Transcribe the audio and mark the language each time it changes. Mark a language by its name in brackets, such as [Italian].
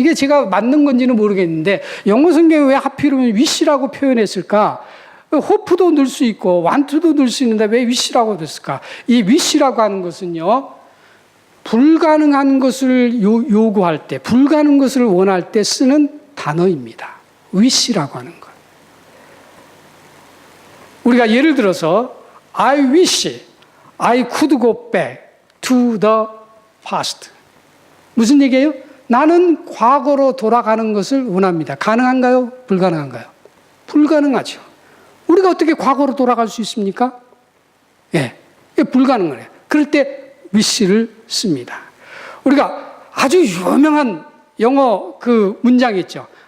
[Korean] 이게 제가 맞는 건지는 모르겠는데 영어 성경에 왜 하필이면 wish라고 표현했을까? hope도 넣을 수 있고 want도 넣을 수 있는데 왜 wish라고 됐을까? 이 wish라고 하는 것은요, 불가능한 것을 요구할 때, 불가능한 것을 원할 때 쓰는 단어입니다. wish라고 하는 것. 우리가 예를 들어서 [English] I wish I could go back to the past. [Korean] 무슨 얘기예요? 나는 과거로 돌아가는 것을 원합니다. 가능한가요? 불가능한가요? 불가능하죠. 우리가 어떻게 과거로 돌아갈 수 있습니까? 불가능해요. 그럴 때 wish를 씁니다. 우리가 아주 유명한 영어 문장이 있죠.